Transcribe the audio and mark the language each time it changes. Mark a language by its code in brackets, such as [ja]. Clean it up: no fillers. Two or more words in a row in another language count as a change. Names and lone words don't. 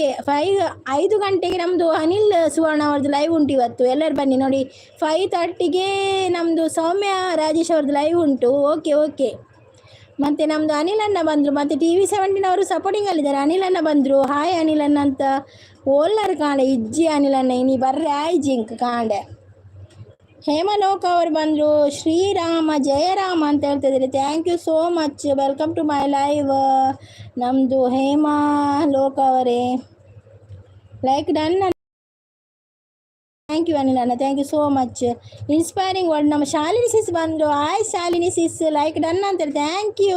[kn] 5 ಗಂಟೆಗೆ ನಮ್ಮದು ಅನಿಲ್ ಸುವರ್ಣ ಅವ್ರದ್ದು ಲೈವ್ ಉಂಟು ಇವತ್ತು. ಎಲ್ಲರೂ ಬನ್ನಿ ನೋಡಿ. 5:30ಗೆ ನಮ್ಮದು ಸೌಮ್ಯ ರಾಜೇಶ್ ಅವ್ರದ್ದು ಲೈವ್ ಉಂಟು. ಓಕೆ. ಮತ್ತು ನಮ್ಮದು ಅನಿಲ್ ಅಣ್ಣ ಬಂದರು, ಮತ್ತು TV17 ಅವರು ಸಪೋರ್ಟಿಂಗಲ್ಲಿದ್ದಾರೆ. ಅನಿಲ್ ಅಣ್ಣ ಬಂದರು. [tcy] ಹಾಯ್ ಅನಿಲ್ ಅಣ್ಣ ಅಂತ ಓಲ್ಲರ್ ಕಾಣೆ, ಇಜ್ಜಿ ಅನಿಲ್ ಅಣ್ಣ ಇನಿ ಬರ್ರೆ ಆಯ್ ಜಿಂಕ್ ಕಾಂಡೆ. [kn] ಹೇಮಲೋಕ ಅವರು ಬಂದರು. ಶ್ರೀರಾಮ ಜಯರಾಮ ಅಂತ ಹೇಳ್ತಿದ್ದಾರೆ. [en] thank you so much, welcome to my live. [kn] ನಮ್ಮದು ಹೇಮಲೋಕ ಅವರೇ [en] like done. thank you [kn] ಅನಿಲ್ ಅಣ್ಣ, [en] thank you so much. [kn] ಇನ್ಸ್ಪೈರಿಂಗ್ ವರ್ಡ್. ನಮ್ಮ ಶಾಲಿನಿ ಸಿಸ್ ಬಂದರು. ಹಾಯ್ ಶಾಲಿನಿ ಸಿಸ್, [en] like done [kn] ಅಂತೇಳಿ. [en] thank you.